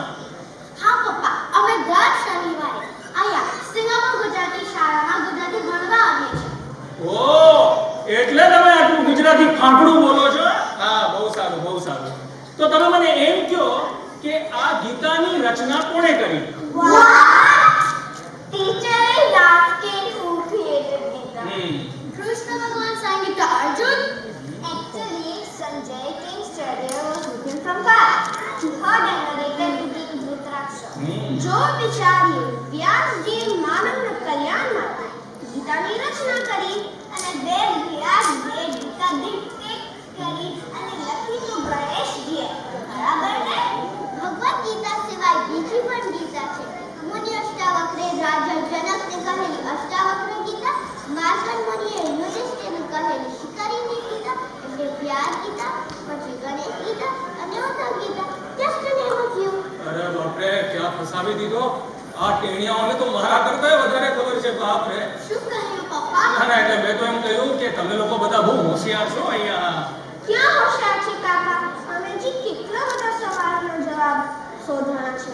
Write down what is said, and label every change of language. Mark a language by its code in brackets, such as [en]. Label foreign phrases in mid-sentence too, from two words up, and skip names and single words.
[gu] હા પપ્પા, અમે દર શનિવારે અહીંયા સિંગાપુર ગુજરાતી શાળામાં ગુજરાતી ભણવા આવીએ છીએ. ઓહ, એટલે તમે આટલું ગુજરાતી ફાંકડું બોલો છો? હા, બહુ સારું. તો તમે મને એમ કહો કે આ ગીતાની રચના કોણે કરી? [en] Teacher is asking who created Gita. Krishna Bhagavan sang it to Arjun. Actually, Sanjay, king's charioteer, was looking from far. He heard and narrated to King Dhritarashtra. [gu] जो विचार्યું વ્યાસજી માનવના કલ્યાણ માટે ગીતાની રચના કરી અને વેદ વ્યાસ જે ગીતા ડિક્ટેટ કરી અને લખી તો ગણેશજીએ. બરાબર ને? ભગવદ ગીતા સિવાય બીજી પણ ગીતા છે. મુનિ અષ્ટાવક્રે રાજા જનકને કહેલી અષ્ટાવક્ર ગીતા, માર્કંડ મુનિએ યુધિષ્ઠિરને કહેલી શિકારીની ગીતા એટલે વ્યાસ ગીતા, પછી ગણેશ ગીતા અને ઉદ્ધવ ગીતા. [en] Just to name a few. [gu] અરે બાપરે, ક્યાં ફસાવી દીધો આ ટેણિયાઓને. તો મારા કરતા વધારે ખબર છે. બાપરે, શું કહ્યું પપ્પા? ના એટલે મેં તો એમ કહ્યું કે તમે લોકો બધા બહુ હોશિયાર છો અહીંયા. ક્યાં હોશિયાર છે કાકા? અમે જી કેટલા બધા સવાલનો જવાબ શોધવાના છે.